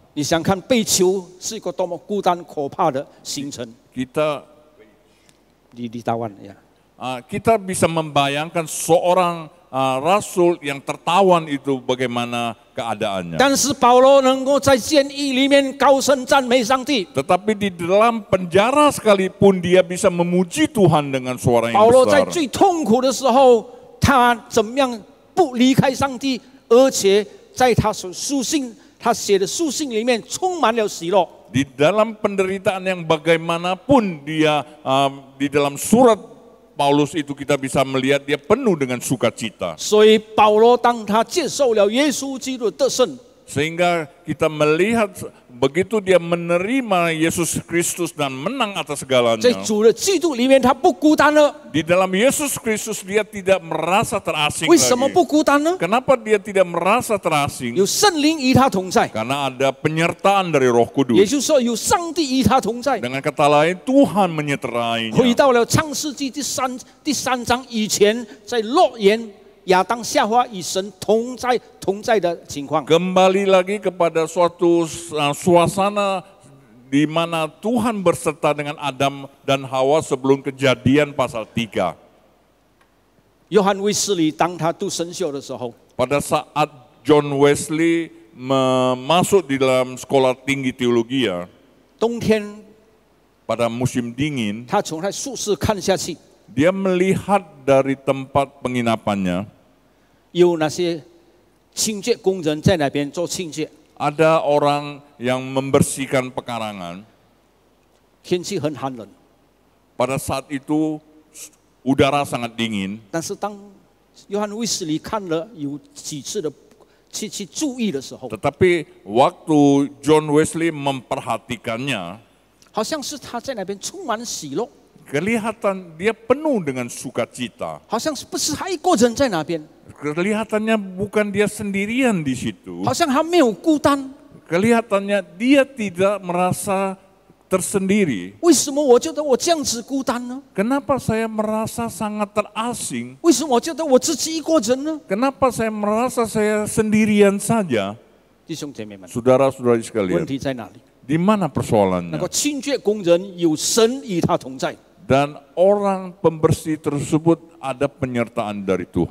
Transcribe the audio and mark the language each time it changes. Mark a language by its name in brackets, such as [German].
[Chinese] 你想看被囚是一个多么孤单可怕的行程？ [Indonesian] Kita 你tawan ya。 kita bisa membayangkan seorang rasul yang tertawan itu bagaimana keadaannya. [Chinese] 但是保罗能够在监狱里面高声赞美上帝。 [Indonesian] Tetapi di dalam penjara sekalipun dia bisa memuji Tuhan dengan suara yang [Chinese] 保罗在 [Indonesian] besar. [Chinese] 最痛苦的时候，他怎么样不离开上帝，而且在他书信他写的书信里面充满了喜乐。 [Indonesian] Di dalam penderitaan yang bagaimanapun dia di dalam surat Paulus itu kita bisa melihat dia penuh dengan sukacita. [Chinese] 所以保罗当他接受了耶稣基督的得胜， [Indonesian] Sehingga kita melihat begitu dia menerima Yesus Kristus dan menang atas [Chinese] 在 [Indonesian] segalanya. [Chinese] 主的基督里面他不孤单了。 [Indonesian] Di dalam Yesus Kristus dia tidak merasa terasing [Chinese] 为什么 [Indonesian] lagi. [Chinese] 不孤单呢？ [Indonesian] Kenapa dia tidak merasa terasing? [Chinese] 有圣灵与他同在， [Indonesian] Karena ada penyertaan dari Roh [Chinese] 也 [Indonesian] Kudus. [Chinese] 就是说有上帝与他同在。 [Indonesian] Dengan kata lain Tuhan [Chinese] 回 [Indonesian] menyertainya. [Chinese] 到了创世纪第三章以前，在乐园亚当夏娃与神同在的情况。 [Indonesian] Kembali lagi kepada suatu suasana di mana Tuhan berserta dengan Adam dan Hawa sebelum Kejadian pasal 3. [Chinese] 约翰卫斯理当他读神学的时候， [Indonesian] Pada saat John Wesley masuk di dalam sekolah tinggi teologi [Chinese] 冬天 [Indonesian] pada musim dingin, [Chinese] 他从他宿舍看下去， [Indonesian] dia melihat dari tempat penginapannya [Chinese] 有那些清洁工人在那边做清洁， [Indonesian] ada orang yang membersihkan pekarangan. [Chinese] 天气很寒冷。 [Indonesian] Pada saat itu udara sangat dingin, [Chinese] 但是当约翰卫斯理看了有几次的去注意的时候， [Indonesian] tetapi waktu John Wesley memperhatikannya, [Chinese] 好像是他在那边充满喜乐， [Indonesian] kelihatan dia penuh dengan sukacita. [Chinese] 好像是不是他一个人在那边， [Indonesian] Kelihatannya bukan dia sendirian di situ. [Chinese] 好像他没有孤单。 [Indonesian] Kelihatannya dia tidak merasa tersendiri. [Chinese] 为什么我觉得我这样子孤单呢？ [Indonesian] Kenapa saya merasa sangat terasing? [Chinese] 为什么我觉得我自己一个人呢？ [Indonesian] Kenapa saya merasa saya sendirian saja? [Chinese] 弟兄姐妹们， [Indonesian] Saudara-saudari [Chinese] 问 [Indonesian] sekalian, [Chinese] 题在哪里？ [Indonesian] di mana [Chinese] 那 [Indonesian] persoalannya? [Chinese] 个清洁工人有神与他同在， [Indonesian] Dan orang pembersih tersebut ada penyertaan dari Tuhan.